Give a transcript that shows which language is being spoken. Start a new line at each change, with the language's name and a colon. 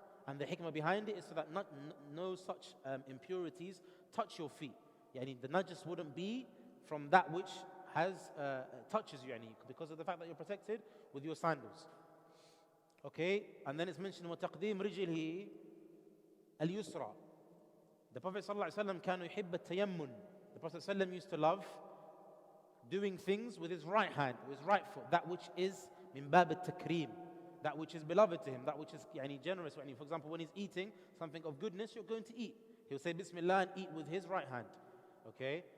English: And the hikmah behind it is so that no such impurities touch your feet. Yani the najis wouldn't be from that which has touches you, yani, because of the fact that you're protected with your sandals. Okay, and then it's mentioned
Arabic: وَتَقْدِيمْ رِجِلِهِ الْيُسْرَى.
English: The Prophet ﷺ
Arabic: كان يحب التيمن.
English: The Prophet ﷺ used to love doing things with his right hand, with his right foot, that which is min bab al-takreem, that which is beloved to him, that which is yani, generous. For example, when he's eating something of goodness, you're going to eat. He'll say Bismillah and eat with his right hand. Okay?